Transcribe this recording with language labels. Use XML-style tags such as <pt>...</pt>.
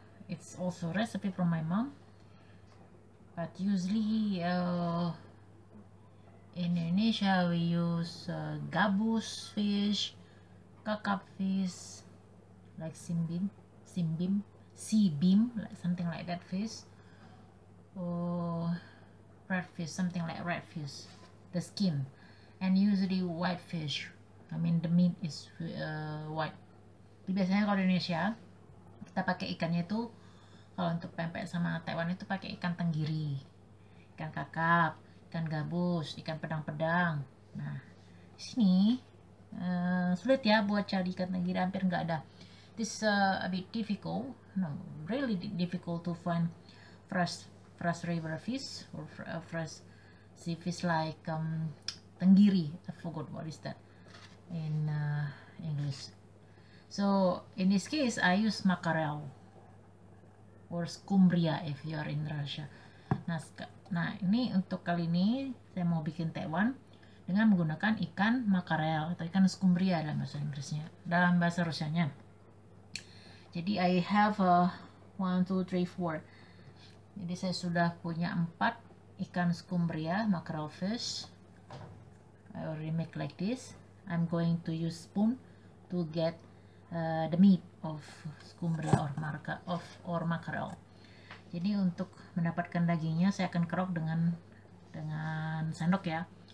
<en>It's also recipe from my mom, but usually in Indonesia we use gabus fish, kakap fish, like simbim, sea beam, like something like that fish. Or red fish, something like red fish, the skin, and usually white fish. I mean the meat is white.</en> <id>Jadi biasanya kalau di Indonesia kita pakai ikannya itu, kalau untuk pempek sama tekwan itu pakai ikan tenggiri, ikan kakap, ikan gabus, ikan pedang-pedang. Nah di sini sulit ya buat cari ikan tenggiri, hampir nggak ada.</id> <en>This a bit difficult, no, really difficult to find fresh river fish or fresh sea fish like tenggiri. I forgot what is that in English. So in this case I use mackerel or scumbria if you are in Russia.</en> <id>Nah ini untuk kali ini saya mau bikin tekwan dengan menggunakan ikan mackerel atau ikan scumbria dalam bahasa Inggrisnya, dalam bahasa Rusianya. Jadi</id> <en>I have 1, 2, 3, 4.</en> <id>Jadi saya sudah punya 4 ikan scumbria, mackerel fish.</id> <en>I already make like this. I'm going to use spoon to get the meat of scumbria or mackerel.</en> <id>Jadi untuk mendapatkan dagingnya saya akan kerok dengan sendok ya.</id>